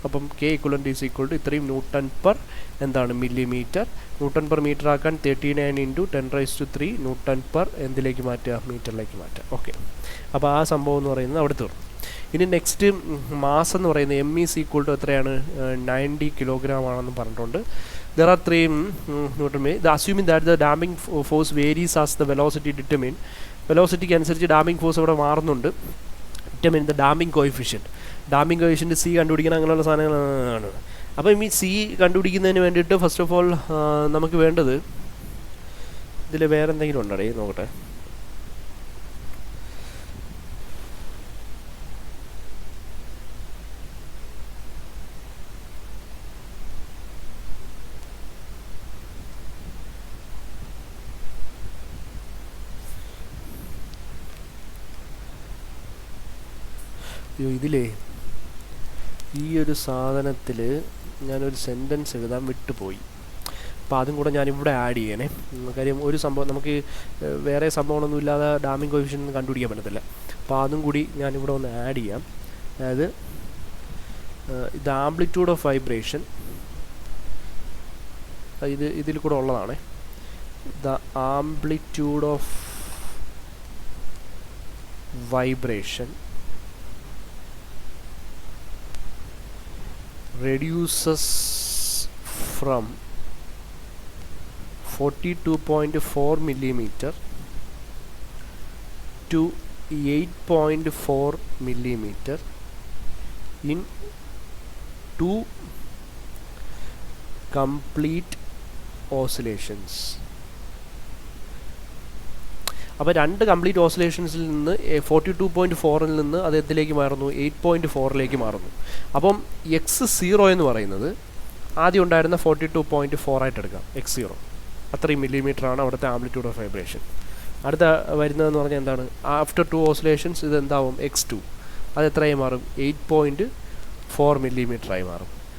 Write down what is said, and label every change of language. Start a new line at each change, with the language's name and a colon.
Malayalam: അപ്പം
English: K equivalent is equal to
Malayalam: ഇത്രയും
English: newton per
Malayalam: എന്താണ്
English: Millimetre.
Malayalam: ന്യൂട്ടൺ പെർ മീറ്റർ ആക്കാൻ 39 × 10⁻³ ന്യൂട്ടൺ പെർ എന്തിലേക്ക് മാറ്റുക, മീറ്ററിലേക്ക് മാറ്റുക. ഓക്കെ, അപ്പോൾ ആ സംഭവം എന്ന് പറയുന്നത് അവിടെ തീർന്നു. ഇനി നെക്സ്റ്റ് മാസ് എന്ന് പറയുന്നത്
English: M is equal to
Malayalam: എത്രയാണ്, 90 കിലോഗ്രാം ആണെന്ന് പറഞ്ഞിട്ടുണ്ട്.
English: There are 3 Newton. Assuming that the damping force varies as the velocity determined.
Malayalam: വെലോസിറ്റിക്ക് അനുസരിച്ച് ഡാമ്പിംഗ് ഫോഴ്സ് അവിടെ മാറുന്നുണ്ട്.
English: Determine the damping coefficient.
Malayalam: Damping coefficient C കണ്ടുപിടിക്കണം, അങ്ങനെയുള്ള സാധനങ്ങളാണ്. അപ്പം ഈ C കണ്ടുപിടിക്കുന്നതിന് വേണ്ടിയിട്ട്
English: first of all
Malayalam: നമുക്ക് വേണ്ടത് ഇതിൽ വേറെ എന്തെങ്കിലും ഉണ്ടോ നോക്കട്ടെ. ഇതിലേ ഈ ഒരു സാധനത്തിൽ ഞാനൊരു സെൻറ്റൻസ് എഴുതാൻ വിട്ടുപോയി. അപ്പോൾ അതും കൂടെ ഞാനിവിടെ ആഡ് ചെയ്യണേ. കാര്യം ഒരു സംഭവം നമുക്ക് വേറെ സംഭവങ്ങളൊന്നും ഇല്ലാതെ ഡാമ്പിംഗ് കോഎഫിഷ്യന്റ് കണ്ടുപിടിക്കാൻ പറ്റത്തില്ല. അപ്പോൾ അതും കൂടി ഞാനിവിടെ ഒന്ന് ആഡ് ചെയ്യാം. അതായത്
English: the amplitude of vibration,
Malayalam: ഇതിൽ കൂടെ ഉള്ളതാണ്.
English: The amplitude of vibration reduces from 42.4 millimeter to 8.4 millimeter in 2 complete oscillations.
Malayalam: അപ്പോൾ 2 കംപ്ലീറ്റ് ഓസിലേഷൻസിൽ നിന്ന് 42.4 നിന്ന് അത് എന്തിലേക്ക് മാറുന്നു, 8.4 മാറുന്നു. അപ്പം x0 എന്ന് പറയുന്നത് ആദ്യം ഉണ്ടായിരുന്ന 42.4 ആയിട്ട് എടുക്കാം. x0 അത്രയും മില്ലിമീറ്ററാണ് അവിടുത്തെ ആംപ്ലിറ്റ്യൂഡ് ഓഫ് വൈബ്രേഷൻ. അടുത്ത വരുന്നതെന്ന് പറഞ്ഞാൽ എന്താണ്,
English: after 2 oscillations
Malayalam: ഇത് എന്താവും, x2 അത് എത്രയായി മാറും, 8.4 മില്ലിമീറ്ററായി മാറും.